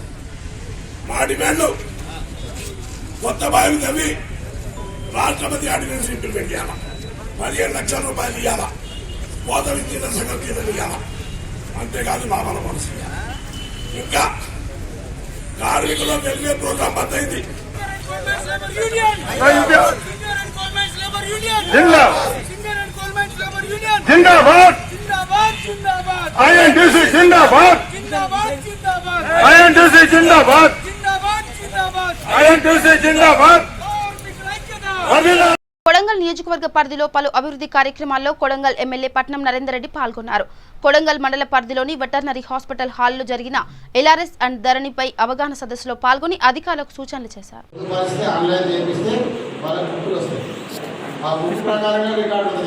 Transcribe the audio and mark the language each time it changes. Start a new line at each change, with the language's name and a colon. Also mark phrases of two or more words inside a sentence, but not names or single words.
Telugu: మా డిమాండ్లు కొత్త బావిలు తవ్వి రాష్ట్రపతి
English: ordinance implement
Telugu: చేయాలా, 15 లక్షల రూపాయలు ఇవ్వాలా, కోత విచ్చిన సంఘం జీతం ఇవ్వాలా, అంతేకాదు లాభాల మనసు ఇవ్వాలా. ఇంకా కార్మికుల
English: welfare program
Telugu: బద్దయింది.
Hindi: जिंदाबाद आईएनटीसी जिंदाबाद आईएनटीसी जिंदाबाद आईएनटीसी जिंदाबाद
Telugu: కొడంగల్ నియోజకవర్గ పరిధిలో పలు అభివృద్ధి కార్యక్రమాల్లో కొడంగల్ ఎమ్మెల్యే పట్నం నరేందర్ రెడ్డి పాల్గొన్నారు. కొడంగల్ మండల పరిధిలోని
English: veterinary hospital hallo
Telugu: జరిగిన LRS అండ్ ధరణిపై అవగాహన సదస్సులో పాల్గొని అధికారులకు సూచనలు చేశారు. ఆ బుక్ ప్రకారంగా రికార్డు ఉంటుంది.